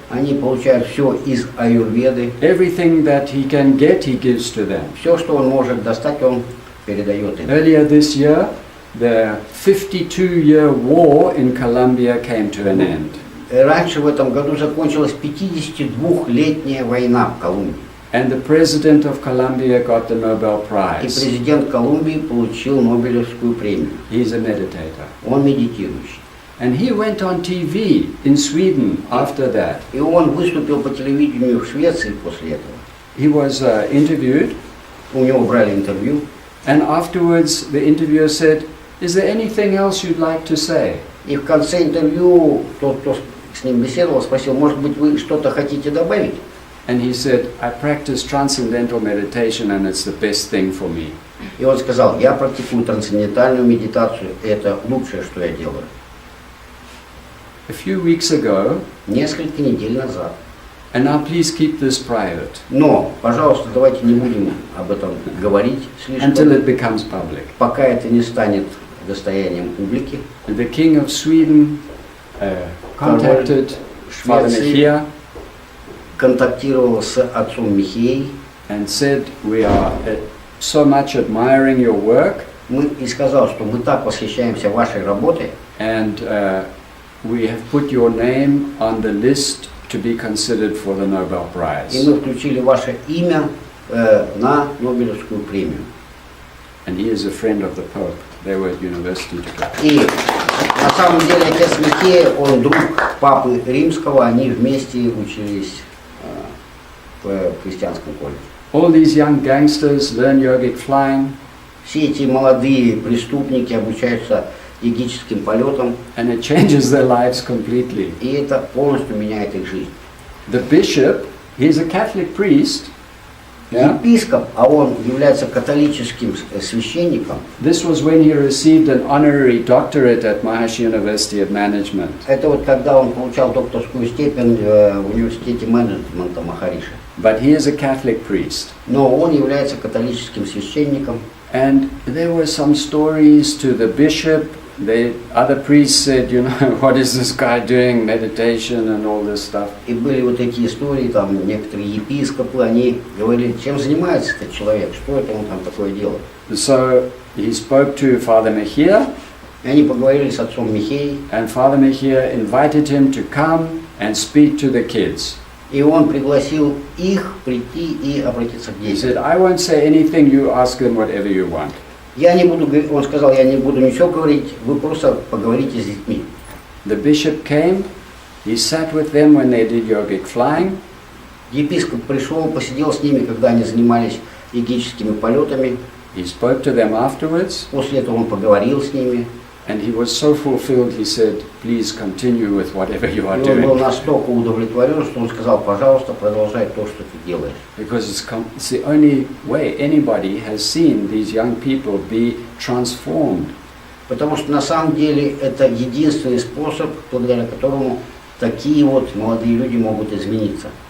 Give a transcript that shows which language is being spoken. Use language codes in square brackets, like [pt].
[ru] Они получают все из аюрведы. [en] Everything that he can get, he gives to them. [ru] Все, что он может достать, он передает им. [en] Earlier this year, the 52-year war in Colombia came to an end. [ru] Раньше в этом году закончилась 52-летняя война в Колумбии. [en] And the president of Colombia got the Nobel [ru] И [en] Prize. [ru] президент Колумбии получил Нобелевскую премию. [en] He's a meditator. [ru] Он медитирующий. [en] And he went on TV in Sweden after that. [ru] И он выступил по телевидению в Швеции после этого. [en] He was interviewed, [ru] У него брали интервью. [en] and afterwards the interviewer said, "Is there anything else you'd like to say?" [ru] И в конце интервью тот, кто с ним беседовал, спросил, может быть, вы что-то хотите добавить? [en] And he said, "I practice transcendental meditation and it's the best thing for me." [ru] И он сказал, я практикую трансцендентальную медитацию, и это лучшее, что я делаю. [en] A few weeks ago, [ru] Несколько недель назад. [en] and now please keep this private [ru] Но, пожалуйста, давайте не будем об этом говорить [en] until it becomes public. [ru] пока это не станет достоянием публики. [en] And the King of Sweden contacted Father [ru] Швеции [en] Mejia [ru] контактировал с отцом Михеей, [en] and said, "We are so much admiring your work, [ru] и сказал, что мы так восхищаемся вашей работой, [en] and we have put your name on the list to be considered for the Nobel [ru] и [en] Prize." [ru] мы включили ваше имя на Нобелевскую премию. [en] And he is a friend of the Pope. They were at university together. [ru] И на самом деле отец Михея, он друг папы Римского, они вместе учились в христианском колледже. [en] All these young gangsters learn yogic flying, [ru] Все эти молодые преступники обучаются йогическим полетам, [en] and it changes their lives completely. [ru] и это полностью меняет их жизнь. [en] The bishop, he's a Catholic priest. Yeah? [ru] Епископ, а он является католическим священником, [en] This was when he received an honorary doctorate at Maharishi University of Management. [ru] это вот когда он получал докторскую степень в университете менеджмента Махариши. [en] But he is a Catholic priest. [ru] Но он является католическим священником. [en] And there were some stories to the bishop. Other priests said, you know, what is this guy doing, meditation and all this stuff. [ru] И были вот такие истории, там некоторые епископы, они говорили, чем занимается этот человек, что это он там такое делает. [en] So he spoke to Father Mejia, [ru] И они поговорили с отцом Михеей, [en] and Father Mejia invited him to come and speak to the kids. [ru] и он пригласил их прийти и обратиться к [en] He [ru] детям. [en] said, I won't say anything, you ask them whatever you want. [ru] Он сказал, я не буду ничего говорить, вы просто поговорите с детьми. [en] The bishop came, he sat with them when they did yogic flying, [ru] Епископ пришел, посидел с ними, когда они занимались йогическими полетами. [en] he spoke to them afterwards, [ru] После этого он поговорил с ними. [en] and he was so fulfilled, he said, please continue with whatever you are [ru] И он был [en] doing. [ru] настолько удовлетворен, что он сказал, пожалуйста, продолжай то, что ты делаешь. [en] Because it's the only way anybody has seen these young people be transformed. [ru] Потому что на самом деле это единственный способ, благодаря которому такие вот молодые люди могут измениться.